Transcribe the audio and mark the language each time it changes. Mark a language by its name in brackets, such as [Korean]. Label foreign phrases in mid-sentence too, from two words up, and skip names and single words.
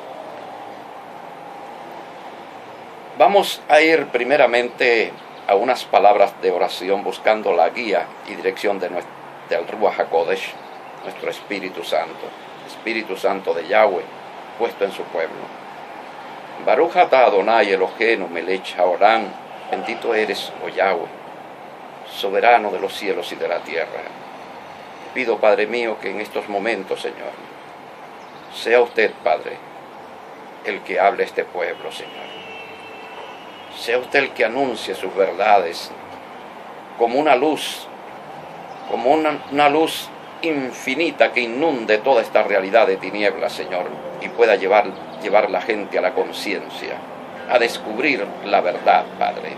[Spanish] Vamos a ir primeramente a unas palabras de oración buscando la guía y dirección del [Hebrew] רוח הקודש, [Spanish] nuestro Espíritu Santo de Yahweh, puesto en su pueblo. [Hebrew] ברוך אתה אדני אלהינו מלך העולם, [Spanish] bendito eres, oh Yahweh, soberano de los cielos y de la tierra. Pido, Padre mío, que en estos momentos, Señor, sea usted, Padre, el que hable a este pueblo, Señor. Sea usted el que anuncie sus verdades como una luz, una luz infinita que inunde toda esta realidad de tinieblas, Señor, y pueda llevar la gente a la conciencia, a descubrir la verdad, Padre.